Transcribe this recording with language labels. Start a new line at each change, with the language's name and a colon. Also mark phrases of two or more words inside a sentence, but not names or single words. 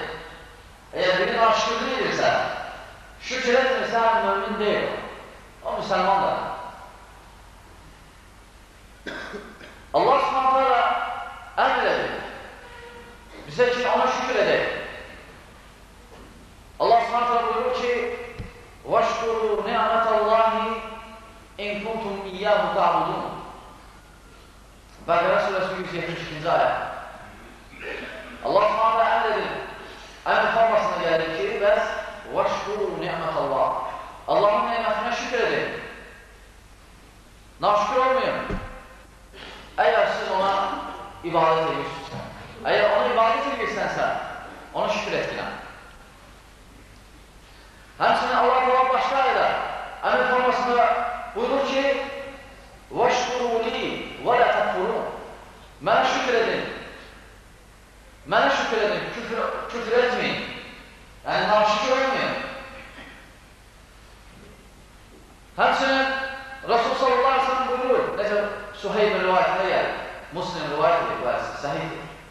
Azerbaijani: Əgər biri naşükürlük edirsə, şükür etmirsə, mömin deyil. O müsəlmandır. Allah Subhanahu əmr edir. Bizə ki, ona şükür edək. Allah Subhanahu buyurur ki,
Arabic: وَاشْكُرُوا نِعْمَةَ اللّٰهِ اِنْ كُنْتُمْ اِيَّهُ تَعْبُدُونَ
Azerbaijani: Bəqərə surəsi 172-ci ayət. Allah Subhanahu əmr edir. Əmr formasına gəlir ki, bəs
Arabic: وَاشْكُرُوا نِعْمَةَ اللّٰهِ
Azerbaijani: Allahın nemətinə şükür edin. Naşükür olmayın. Əgər siz ona ibadət edirsiniz, əgər ona ibadət edirsənsə, ona şükür etkinən. Həmçinin Allah Teala başqa ayda əmr formasında buyurur ki,
Arabic: وَاشْكُرُوا لِي وَلَا تَكْفُرُونَ
Azerbaijani: Mənə şükür edin. Mənə şükür edin, küfür etməyin. Yəni, naşükür olmayın. Həmçinin Rasul
Arabic: صلى الله عليه وسلم
Azerbaijani: buyurur, necə Suheyb'in rivayətində gəlir, Muslim rivayət edir, səhiddir.